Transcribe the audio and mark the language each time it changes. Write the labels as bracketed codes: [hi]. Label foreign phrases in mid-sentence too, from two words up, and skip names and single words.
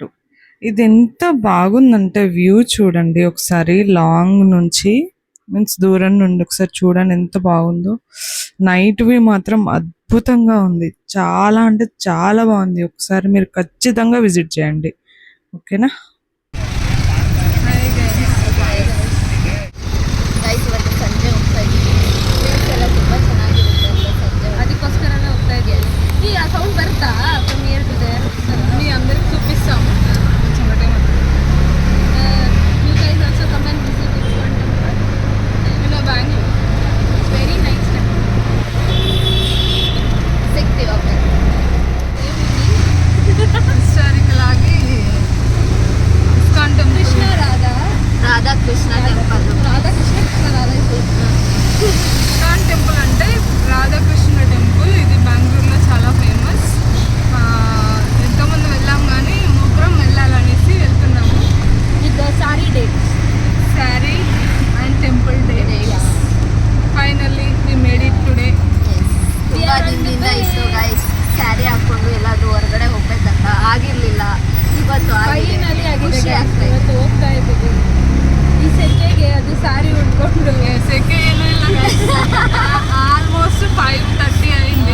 [te] ఇది ఎంత బాగుందంటే వ్యూ చూడండి ఒకసారి, లాంగ్ నుంచి మీన్స్ దూరం నుండి ఒకసారి చూడండి ఎంత బాగుందో. [en] night view [te] మాత్రం అద్భుతంగా ఉంది, చాలా అంటే చాలా బాగుంది. ఒకసారి మీరు ఖచ్చితంగా విజిట్ చేయండి, ఓకేనా? [kn] ಗೈಸ್ ಇವತ್ತು ಸಂಜೆ ಹೋಗ್ತಾ ಇದ್ದೀವಿ. ವ್ಯೂಸ್ ಎಲ್ಲ ತುಂಬ ಚೆನ್ನಾಗಿರುತ್ತೆ ಅಂತ ಸಂಜೆ ಅದಕ್ಕೋಸ್ಕರನೇ ಹೋಗ್ತಾ ಇದ್ದೀವಿ. ಈ ಆ ಸೌಂಡ್ ಬರುತ್ತಾ [en] from here to there? [te] మీ అందరికి చూపిస్తాము కొంచెం ఒకటే [en] you guys also come and visit ISKCON temple in Bengaluru. it's very nice temple. [kn] ಸಿಗ್ತೀವಿ ಓಕೆ. ಹಿಸ್ಟಾರಿಕಲ್ ಆಗಿ ಇಸ್ಕಾನ್ ಟೆಂಪಲ್ ಕೃಷ್ಣ రాధా కృష్ణ టెంపుల్. [te] ఇస్కాన్ టెంపుల్ అంటే రాధాకృష్ణ టెంపుల్. ఇది బెంగళూరులో చాలా ఫేమస్. ఎంతోమంది వెళ్ళాం కానీ ముగ్గురం వెళ్ళాలనేసి వెళ్తున్నాము. [en] with saree dates, saree and temple dates. finally we made it today. [kn] ತುಂಬ ದಿನದಿಂದ ಇತ್ತು ಗೈಸ್ ಸ್ಯಾರಿ ಹಾಕೊಂಡು ಎಲ್ಲಾದ್ರೂ ಹೊರಗಡೆ ಹೋಗ್ಬೇಕಂತ, ಆಗಿರ್ಲಿಲ್ಲ. ಇವತ್ತು ಫೈನಲಿ ಆಗಿದೆ, ಇವತ್ತು ಹೋಗ್ತಾ ಇದ್ದೀವಿ. ಈ ಸೆಕೆಗೆ ಅದು ಸಾರಿ ಉಟ್ಕೊಂಡು ಸೆಕೆ ಏನೂ ಇಲ್ಲ, ಆಲ್ಮೋಸ್ಟ್ 5:30 ಅయింది.